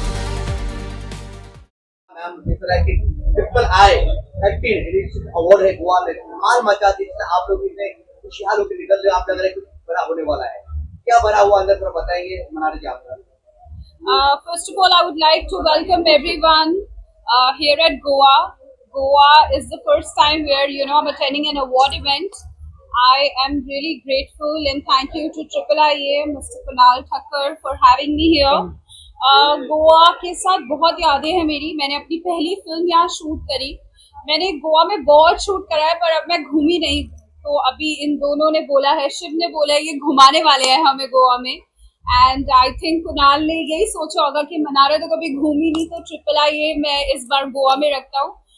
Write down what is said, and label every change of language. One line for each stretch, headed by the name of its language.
Hindi: हम जिस तरह की ट्रिपल आई 13 एडिशन अवार्ड है गोवा में माल मचा दी, आप लोग इतने खुशहाल होकर निकल रहे, आप लग रहा है कुछ बड़ा होने वाला है, क्या बना हुआ अंदर थोड़ा बताएंगे मनारा जी आप?
English: First of all, I would like to welcome everyone here at Goa. Goa is the first time where I'm attending an award event. I am really grateful and thank you to IIIA, Mr. Kunal Thakkar for having me here.
Hindi: Goa के साथ बहुत यादें हैं मेरी। मैंने अपनी पहली film यहाँ शूट करी। मैंने गोवा में बहुत शूट करा है पर अब मैं घूमी नहीं, तो अभी इन दोनों ने बोला है, शिव ने बोला है ये घुमाने वाले हैं हमें गोवा में।
English: and I think
Hindi: कुणाल ने यही सोचा होगा कि मनारा तो कभी घूमी नहीं, तो IIIA मैं इस बार गोवा में रखता हूँ।